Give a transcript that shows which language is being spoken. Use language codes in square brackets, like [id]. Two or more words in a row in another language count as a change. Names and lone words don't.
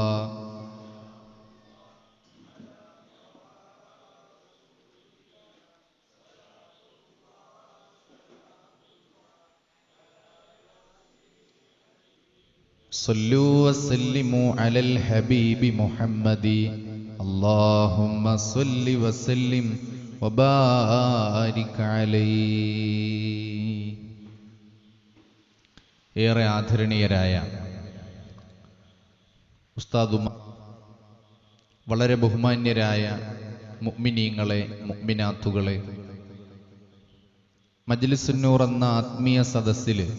[ar] صلوا وسلموا على الحبيب محمد. اللهم صل وسلم وبارك عليه. [ml] ഏറെ ആദരണീയരായ ഉസ്താദുമാർ, വളരെ ബഹുമാന്യരായ മുഅ്മിനീങ്ങളെ, മുഅ്മിനാത്തുകളെ, മജ്ലിസുന്നൂർ എന്ന ആത്മീയ സദസ്സിൽ